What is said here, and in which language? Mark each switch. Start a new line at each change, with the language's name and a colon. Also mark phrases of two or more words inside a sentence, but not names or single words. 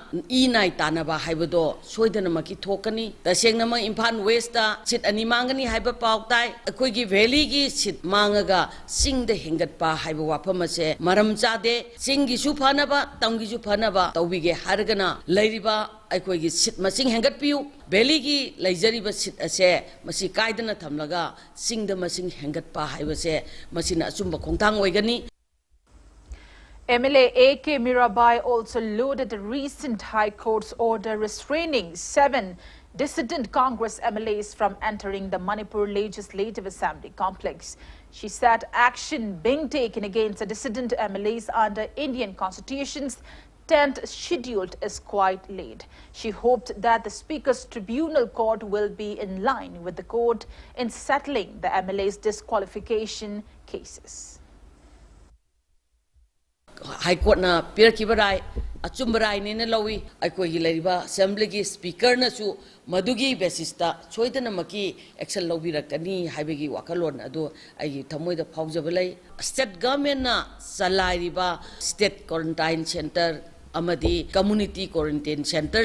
Manipuri: inai tanaba haibudo soidana maki thokani tasengna ma Imphal West ta sit ani mangani haiba pautai akoi gi valley gi sit mangaga sing de hingat pa haibu wafam ase maram chade singi su phanaba tangi su phanaba tawbige hargana leiriba aikoi gi sit masing hengat piu valley gi leijariba sit ase masi kaidana thamlaga singda masing hengat pa haibase masina achumba khongthang oigani.
English: MLA AK Mirabai also lauded the recent High Court's order restraining 7 dissident Congress MLAs from entering the Manipur Legislative Assembly complex. She said action being taken against the dissident MLAs under Indian Constitution's 10th schedule is quite late. She hoped that the Speaker's Tribunal Court will be in line with the court in settling the MLA's disqualification cases.
Manipuri: High Court na pirkibarai achumbarai ne lawi aikoi gi leriba assembly gi speaker na su madugi basis ta choidana maki action lobirakani haibegi wakalon adu ai thamoida phaujabalai
English: state government
Manipuri: na salairiba
English: state quarantine center
Manipuri: amadi
English: community quarantine center